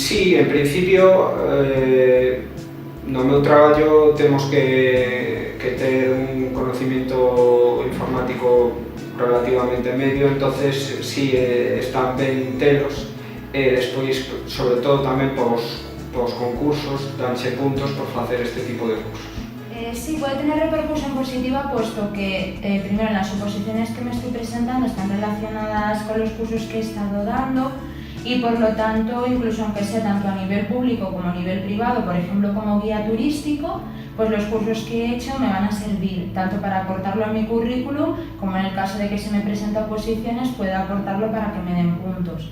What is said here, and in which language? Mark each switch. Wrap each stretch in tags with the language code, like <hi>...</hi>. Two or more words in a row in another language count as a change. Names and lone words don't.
<gl>Sí, en principio, no meu traballo temos que ter un conocimiento informático relativamente medio,</gl> <es>entonces sí,</es> <gl>están ben telos, e despois, sobre todo tamén pos concursos, danse puntos por facer este tipo de cursos.</gl> <es>Sí, puede tener repercusión positiva puesto que primero las oposiciones que me estoy presentando están relacionadas con los cursos que he estado dando y por lo tanto, incluso aunque sea tanto a nivel público como a nivel privado, por ejemplo como guía turístico, pues los cursos que he hecho me van a servir tanto para aportarlo a mi currículum como en el caso de que se me presenten oposiciones pueda aportarlo para que me den puntos.</es>